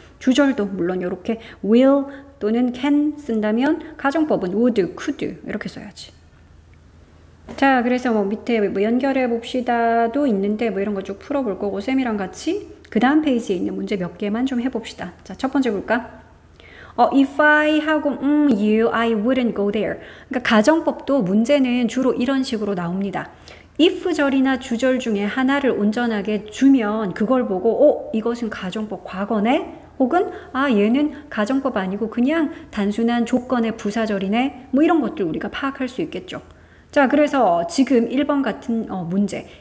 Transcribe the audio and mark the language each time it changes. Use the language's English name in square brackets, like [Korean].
[Korean] 주절도 물론 이렇게 will 또는 can 쓴다면 가정법은 would, could 이렇게 써야지. 자, 그래서 뭐 밑에 뭐 연결해 봅시다도 있는데 뭐 이런 거 쭉 풀어볼 거고 쌤이랑 같이 그 다음 페이지에 있는 문제 몇 개만 좀 해봅시다. 자, 첫 번째 볼까? [English] if I [Korean] 하고 [English] you, I wouldn't go there. [Korean] 그러니까 가정법도 문제는 주로 이런 식으로 나옵니다. if절이나 주절 중에 하나를 온전하게 주면 그걸 보고 이것은 가정법 과거네? 혹은 얘는 가정법 아니고 그냥 단순한 조건의 부사절이네? 뭐 이런 것들 우리가 파악할 수 있겠죠. 자, 그래서 지금 1번 같은 문제.